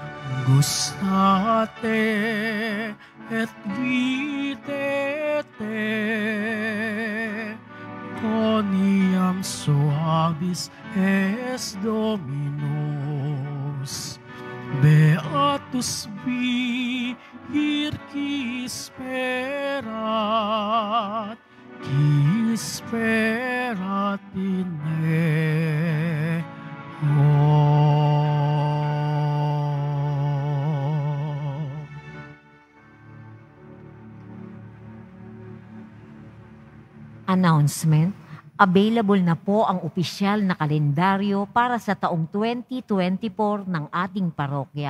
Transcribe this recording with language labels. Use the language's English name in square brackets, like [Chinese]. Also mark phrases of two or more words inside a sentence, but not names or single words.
[Latin] Gustate et videte, Coniam suavis es Dominus. Beatus vir qui sperat in [Filipino] Announcement. Available na po ang opisyal na kalendaryo para sa taong 2024 ng ating parokya.